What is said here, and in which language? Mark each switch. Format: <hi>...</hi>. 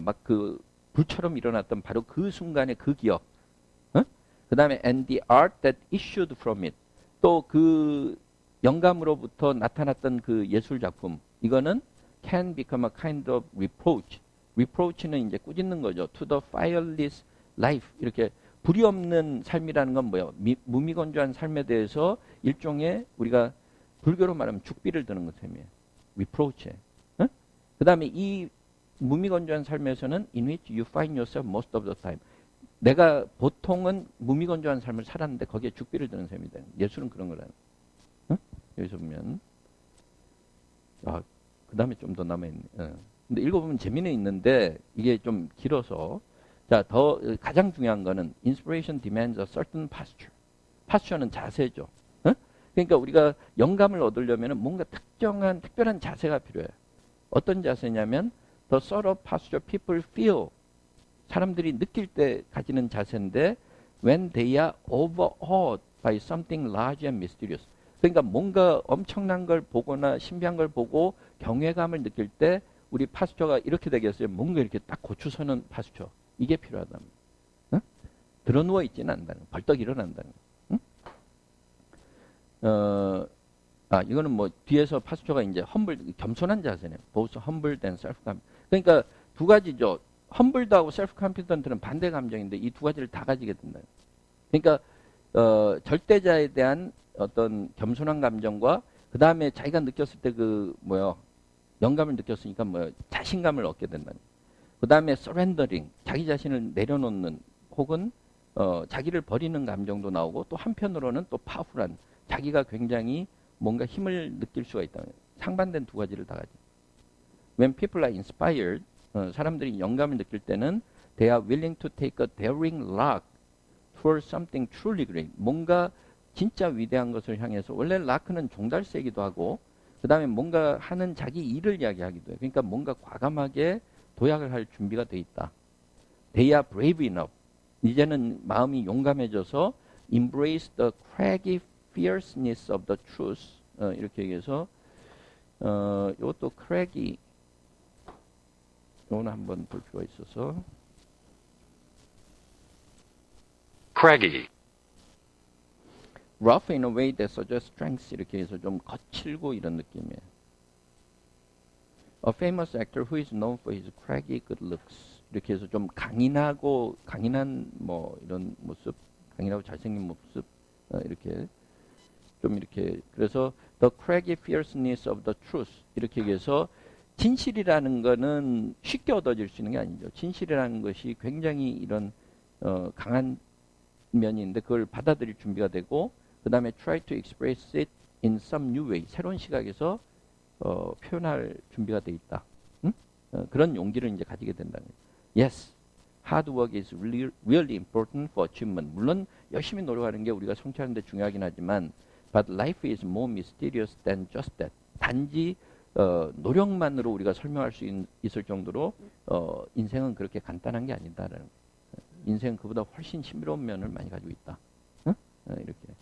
<ko>막 그 불처럼 일어났던 바로 그 순간의 그 기억. 그 다음에</ko> <en>and the art that issued from it.</en> <ko>또 그 영감으로부터 나타났던 그 예술 작품. 이거는</ko> <en>can become a kind of reproach.</en> <ko>reproach는 이제 꾸짖는 거죠.</ko> <en>to the fireless life.</en> <ko>이렇게 불이 없는 삶이라는 건 뭐예요? 무미건조한 삶에 대해서 일종의 우리가 불교로 말하면 죽비를 드는 셈이에요.</ko> <en>reproach.</en> <ko>그 다음에 이 무미건조한 삶에서는</ko> <en>in which you find yourself most of the time.</en> <ko>내가 보통은 무미건조한 삶을 살았는데 거기에 죽비를 드는 셈이다. 예술은 그런 거라는. 응? 여기서 보면 그 다음에 좀 더 남아있네. 근데 읽어보면 재미는 있는데 이게 좀 길어서 가장 중요한 거는</ko> <en>inspiration demands a certain posture.</en> <ko>posture는 자세죠. 응? 그러니까 우리가 영감을 얻으려면 뭔가 특별한 자세가 필요해요. 어떤 자세냐면</ko> <en>the sort of posture people feel.</en> <ko>사람들이 느낄 때 가지는 자세인데</ko> <en>when they are overawed by something large and mysterious.</en> <ko>그러니까 뭔가 엄청난 걸 보거나 신비한 걸 보고 경외감을 느낄 때 우리 파스처가 이렇게 되겠어요. 뭔가 이렇게 딱 고추서는 파스처. 이게 필요하다. 응? 드러누워 있지는 않는다는 거. 벌떡 일어난다는 거. 응? 이거는 뭐 뒤에서 파스처가 이제 겸손한 자세네요.</ko> <en>both humble and self-confident.</en> <ko>그러니까 두 가지죠. 험블드하고 셀프 컨피던트는 반대 감정인데 이 두 가지를 다 가지게 된다. 그러니까 절대자에 대한 어떤 겸손한 감정과 그 다음에 자기가 느꼈을 때 영감을 느꼈으니까 자신감을 얻게 된다. 그 다음에 서렌더링, 자기 자신을 내려놓는 혹은 자기를 버리는 감정도 나오고 또 한편으로는 또 파워풀한 자기가 굉장히 뭔가 힘을 느낄 수가 있다. 상반된 두 가지를 다 가지.</ko> <en>When people are inspired,</en> <ko>사람들이 영감을 느낄 때는</ko> <en>they are willing to take a daring lark towards something truly great.</en> <ko>뭔가 진짜 위대한 것을 향해서 원래 라크는 종달새기도 하고 그 다음에 뭔가 하는 자기 일을 이야기하기도 해요. 그러니까 뭔가 과감하게 도약을 할 준비가 돼 있다.</ko> <en>They are brave enough.</en> <ko>이제는 마음이 용감해져서</ko> <en>embrace the craggy fierceness of the truth.</en> <ko>이렇게 얘기해서 이것도 craggy 이거는 한번 볼 필요가 있어서</ko> <en>craggy, rough in a way that suggests strength</en> <ko>이렇게 해서 좀 거칠고 이런 느낌이에요.</ko> <en>A famous actor who is known for his craggy good looks</en> <ko>이렇게 해서 좀 강인한 뭐 이런 모습, 강인하고 잘생긴 모습 이렇게 좀 이렇게 그래서</ko> <en>the craggy fierceness of the truth</en> <ko>이렇게 얘기해서 진실이라는 거는 쉽게 얻어질 수 있는 게 아니죠. 진실이라는 것이 굉장히 이런 강한 면이 있는데 그걸 받아들일 준비가 되고 그 다음에</ko> <en>try to express it in some new way</en> <ko>새로운 시각에서 표현할 준비가 돼 있다. 응? 그런 용기를 이제 가지게 된다는 거예요.</ko> <en>Yes, hard work is really important for achievement.</en> <ko>물론 열심히 노력하는 게 우리가 성취하는 데 중요하긴 하지만</ko> <en>but life is more mysterious than just that.</en> <ko>단지 노력만으로 우리가 설명할 수 있을 정도로 인생은 그렇게 간단한 게 아니다라는 거예요. 인생은 그보다 훨씬 신비로운 면을 많이 가지고 있다. 이렇게.</ko>